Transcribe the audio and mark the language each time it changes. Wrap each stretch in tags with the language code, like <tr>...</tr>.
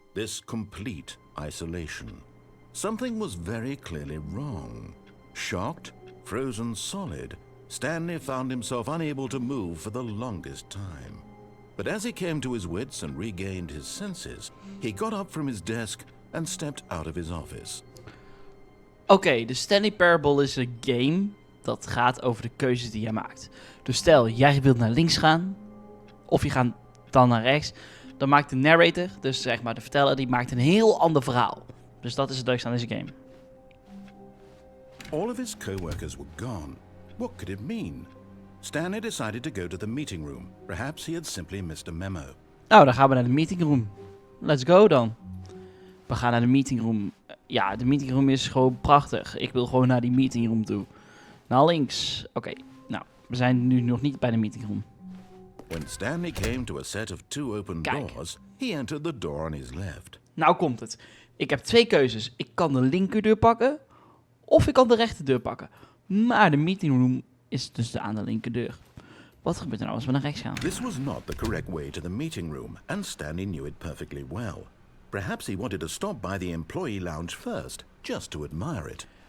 <en>This complete isolation. Something was very clearly wrong. Shocked, frozen solid, Stanley found himself unable to move for the longest time. But as he came to his wits and regained his senses, he got up from his desk and stepped out of his office.</en> <nl>Oké, de Stanley Parable is een game dat gaat over de keuzes die jij maakt. Dus stel, jij wilt naar links gaan, of je gaat dan naar rechts, dan maakt de narrator, dus zeg maar de verteller, die maakt een heel ander verhaal. Dus dat is het leukste aan deze game.</nl> <en>All of his co-workers were gone. What could it mean? Stanley decided to go to the meeting room. Perhaps he had simply missed a memo.</en> <nl>Nou, dan gaan we naar de meeting room.</nl> <en>Let's go</en> <nl>dan. We gaan naar de meeting room. Ja, de meeting room is gewoon prachtig. Ik wil gewoon naar die meeting room toe. Naar links. Oké, nou, we zijn nu nog niet bij de meeting room.</nl> <en>When Stanley came to a set of 2 open doors, he entered the door on his left.</en> <nl>Nou komt het. Ik heb 2 keuzes. Ik kan de linkerdeur pakken, of ik kan de rechterdeur pakken. Maar de meeting room is dus aan de linkerdeur. Wat gebeurt er nou als we naar rechts gaan?</nl> <en>This was not the correct way to the meeting room, and Stanley knew it perfectly well. Perhaps he wanted to stop by the employee lounge first, just to admire it.</en>